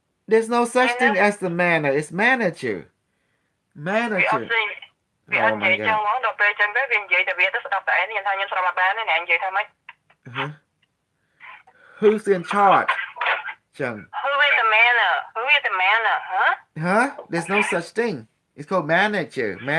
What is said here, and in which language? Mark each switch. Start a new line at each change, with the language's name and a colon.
English: there's no such thing as the manner it's manager
Khmer: វាអត់ស្អីវាអត់និយាយចឹងហ្មងដល់ពេលចឹងទៅវានិយាយតែវាទៅស្ដាប់តែឯងខ្ញុំថាខ្ញុំស្ដាប់អត់បានទេអ្នកនិយាយថាម៉េច
English: who's in charge ចឹង who is the manner huh there's no such thing it's called manager